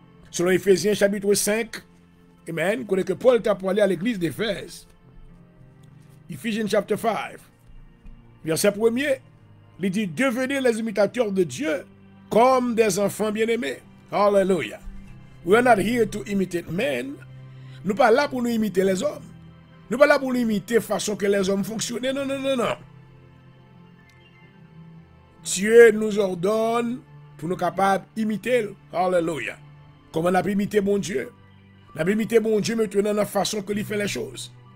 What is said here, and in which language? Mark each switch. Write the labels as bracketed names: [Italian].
[French] Selon Éphésiens chapitre 5, amen, vous connaissez que Paul t'a parlé à l'église d'Éphèse. Ephésiens chapitre 5, verset 1er, il dit, devenez les imitateurs de Dieu comme des enfants bien-aimés. Alléluia. [English] We are not here to imitate men. [French] Nous ne sommes pas là pour nous imiter les hommes. Nous ne sommes pas là pour nous imiter la façon que les hommes fonctionnent. Non, non, non, non. Dieu nous ordonne pour nous capables d'imiter. Alléluia. Comment on a pu imiter mon Dieu? On a pu imiter mon Dieu maintenant dans la façon que il fait les choses.